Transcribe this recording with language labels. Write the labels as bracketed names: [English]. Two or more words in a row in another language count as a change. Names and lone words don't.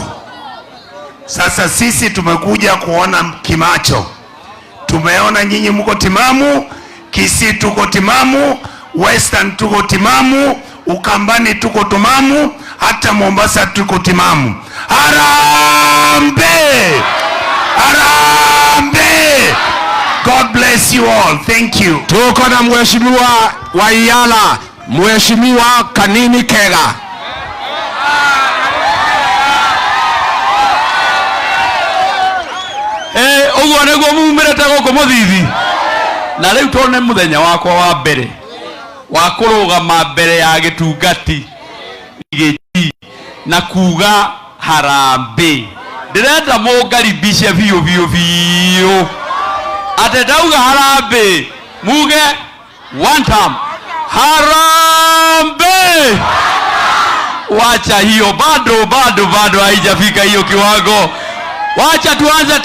[Swahili] Sasa sisi tumekuja kuona kimacho. Tumeona nyinyi mko timamu, Kisii tuko timamu, Western tuko timamu, Ukambani tuko timamu, hata Mombasa tuko timamu. Harambe! [English] God bless you all. Thank you. [Swahili] Tuko na mheshimiwa wa Iyala, Mheshimiwa Kanini Kega. [Kikuyu] uguo niguo mumirete guku Muthithi. Na riu tone muthenya wakwa wa mbere wa kurugama mbere ya gitungati giti na kuga harambe. Ndirenda mungaribishe biu ate ndauga harambe muge [English] one time [Kikuyu] harambe. [Swahili] Wacha hiyo, bado haijafika hiyo kiwango. Wacha tuanze